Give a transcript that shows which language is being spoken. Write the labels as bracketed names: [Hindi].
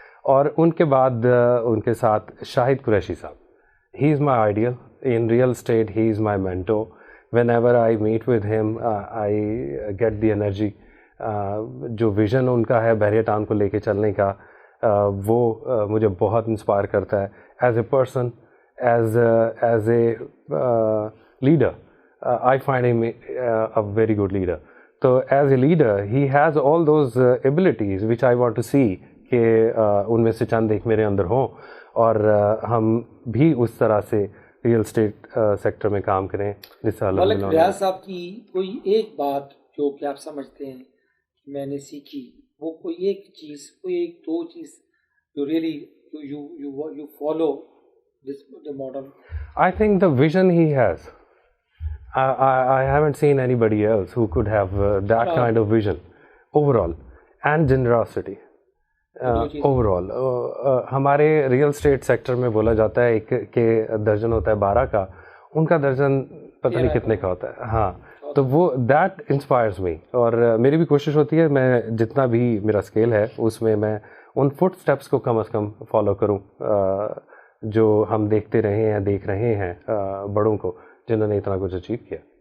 [Urdu] اور ان کے بعد ان کے ساتھ شاہد قریشی صاحب، [English] He is my ideal in real estate, he is my mentor. Whenever I meet with him I get the energy. [Urdu] جو ویژن ان کا ہے بحریہ ٹاؤن کو لے کے چلنے کا، وہ مجھے بہت انسپائر کرتا ہے [English] As a person, as a leader. I find him a very good leader. So as a leader, he has all those abilities which I want to see [Urdu] کہ ان میں سے چند ایک میرے اندر ہوں اور ہم بھی اس طرح سے ریئل اسٹیٹ سیکٹر میں کام کریں. ملک ریاض صاحب کی کوئی ایک بات جو کہ آپ سمجھتے ہیں کہ میں نے سیکھی، وہ کوئی ایک چیز، کوئی ایک دو چیز جو really [English] you follow this model? I think the vision he has. I haven't seen anybody else who could have that kind of vision overall, and generosity overall. [Urdu] ہمارے ریئل اسٹیٹ سیکٹر میں بولا جاتا ہے کہ درجن ہوتا ہے 12 کا، ان کا درجن پتہ نہیں کتنے کا ہوتا ہے. ہاں، تو وہ [English] That inspires me. [Urdu] اور میری بھی کوشش ہوتی ہے میں جتنا بھی میرا اسکیل ہے اس میں میں ان فٹ اسٹیپس کو کم از کم فالو کروں جو ہم دیکھ رہے ہیں بڑوں کو جنہوں نے اتنا کچھ اچیو کیا.